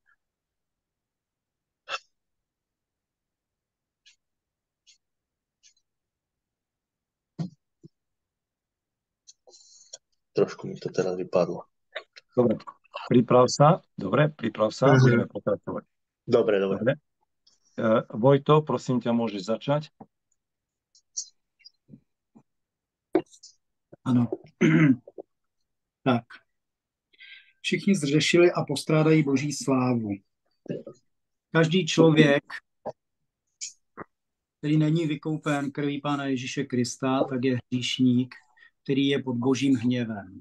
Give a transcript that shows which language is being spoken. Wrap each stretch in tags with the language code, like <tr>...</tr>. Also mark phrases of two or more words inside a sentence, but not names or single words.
<sk>Trošku mi to teraz vypadlo. Dobre, priprav sa. Budeme pokračovať. Dobre. Vojto, prosím ťa, môžeš začať.</sk> <cs>Ano. Tak. Všichni zřešili a postrádají Boží slávu. Každý člověk, který není vykoupen krví Pána Ježíše Krista, tak je hříšník, který je pod Božím hněvem.</cs>